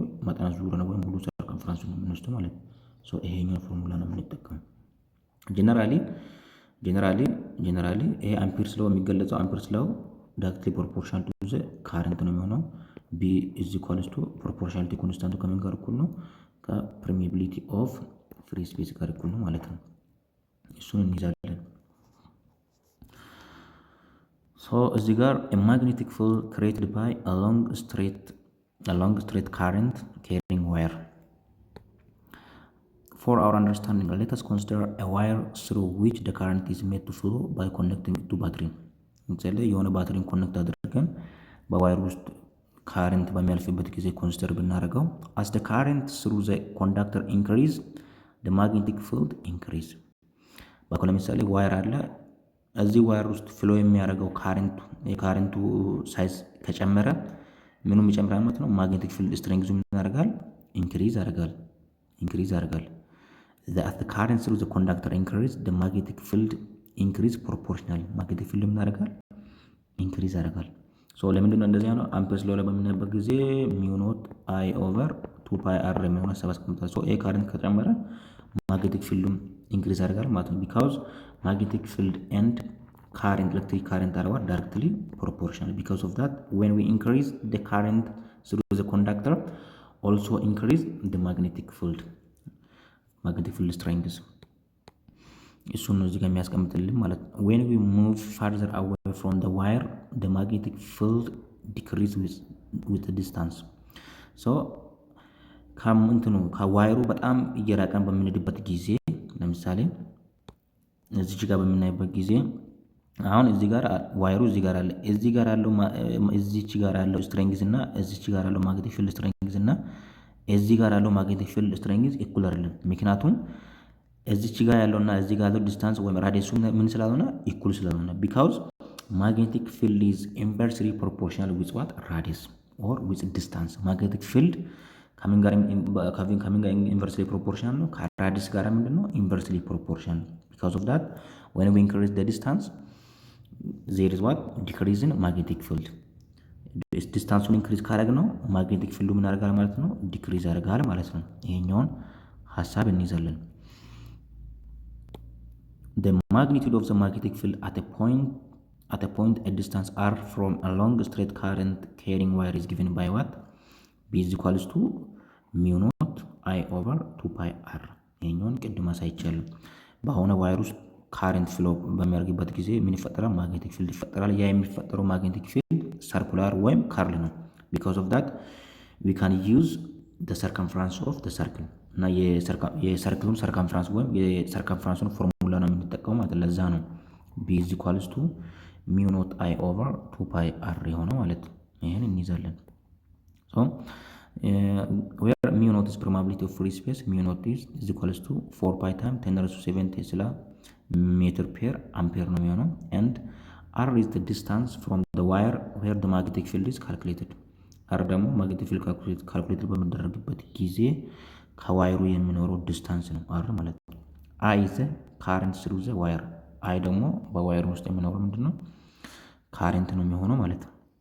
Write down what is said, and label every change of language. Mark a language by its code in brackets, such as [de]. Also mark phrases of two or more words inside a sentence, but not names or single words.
[am] መጠነ ዙር ነው ወይም ሙሉ ሰርከምፍራንስ ነው የምንወስደው ማለት ነው። ይሄኛው ፎርሙላ ነው የምንጠቀመው። ጀነራሊ ይሄ አምፒርስ ሎው የሚገለጸው [en] Ampere's law directly proportional to the current [am] ነው የሚሆነው። [en] B is equals to proportionality constant [am] ከምን ጋር እኩል ነው? [en] permeability of free space [am] ጋር እኩል ነው ማለት ነው። እሱን እንይዛለን። እዚህ ጋር [en] magnetic field created by a long straight current carrying wire. For our understanding, let us consider a wire through which the current is made to flow by connecting it to battery. [am] ለምሳሌ የሆነ ባትሪን ኮኔክት አድርገን በዋይር ውስጥ ካረንት በሚያልፍበት ጊዜ ኮንሲደር ብናደርገው [en] as the current through the conductor increase the magnetic field increase። [am] ለምሳሌ ዋይር አለ። እዚህ ዋይር ውስጥ ፍሎ የሚያደርገው የካረንቱ ሳይዝ ከጨመረ ምኑም ይጨምራል ማለት ነው። [en] magnetic field strength [am] ምን ያደርጋል? [en] ኢንክሪዝ ያደርጋል። as the current through the conductor increase the magnetic field increase proportional። magnetic field [am] ምን ያደርጋል? ኢንክሪዝ ያደርጋል። ለምንድን ነው እንደዚህ ነው? [en] Ampere's law [am] ላይ በምናይበት ጊዜ [en] mu naught I over 2 pi r [am] የሚሆነው ሀሳብ አስቀምጣል። ይሄ ካረንት ከጨመረ ማግኔቲክ ፊልዱም ኢንክሪዝ ያደርጋል ማለት ነው። [en] because magnetic field and electric current are directly proportional. Because of that, when we increase the current through the conductor also increase the magnetic field strength [am] እሱን ነው እዚህ ጋር የሚያስቀምጥልን ማለት ነው። [en] when we move further away from the wire the magnetic field decrease with the distance so [am] እንትኑ ከዋይሩ በጣም እየራቀን በምንሄድበት ጊዜ ለምሳሌ እዚህ ጋር በምናይበት ጊዜ አሁን እዚህ ጋር ዋይሩ እዚህ ጋር አለ እዚህ ጋር ያለው ስትሬንግዝ እና እዚህ ጋር ያለው [en] magnetic field strength [am] እና እዚህ ጋር ያለው [en] magnetic field strength [am] ኢኩል አይደለም። ምክንያቱም እዚህ ጋር ያለውና እዚህ ጋር ያለው ዲስታንስ ወይም ራዲየሱ ምን ስላልሆነ ኢኩል ስላልሆነ [en] because magnetic field is inversely proportional with what radius or with distance magnetic field [am] ከምን ጋር [en] inversely proportional [am] ነው ከራዲየስ ጋር ምንድነው [en] inversely proportional because of that when we increase the distance there is what decrease in magnetic field [am] ዲስታንሱን ኢንክሪዝ ካደረግ ነው ማግኔቲክ ፊልዱ ምን ያደርጋል ማለት ነው ዲክሪዝ ያደርጋል ማለት ነው። ይሄኛውን ሐሳብ እንይዛለን። [en] the magnitude of the magnetic field at a point a distance r from a long straight current carrying wire is given by what b is equals to mu naught I over 2 pi r [am] ይሄኛውን ቅድም አሳይቻለሁ። በአሁኑ ዋየር ውስጥ ካረንት ፍሎ በሚያደርግበት ጊዜ ምን ይፈጠራል ማግኔቲክ ፊልድ ይፈጠራል። ያ የሚፈጠረው [en] magnetic field circular [am] ወይም ካርል ነው። [en] because of that we can use the circumference of the circle [am] እና የሰርክሉን ሰርከምፍራንስ ወይም የሰርከምፍራንሱን ፎርሙላ ነው የምንጠቀመው ማለት ለዛ ነው b [en] is equals to mu naught I over 2 pi r [am] የሆነው ማለት ይሄን እንይዛለን። [en] so where mu naught is probability of free space mu naught is equals to 4 pi times 10 raised to 7 tesla meter per ampere [am] ነው የሚሆነው [en] and r is the distance from the wire where the magnetic field is calculated r ደግሞ magnetic field calculated [am] በመደረግበት ጊዜ ከዋይሩ የሚኖረው ዲስታንስ ነው r ማለት ነው። [en] I is the current through the wire I [am] ደግሞ በዋይሩ ውስጥ የሚኖረው ምንድነው ካረንት ነው የሚሆነው ማለት ነው።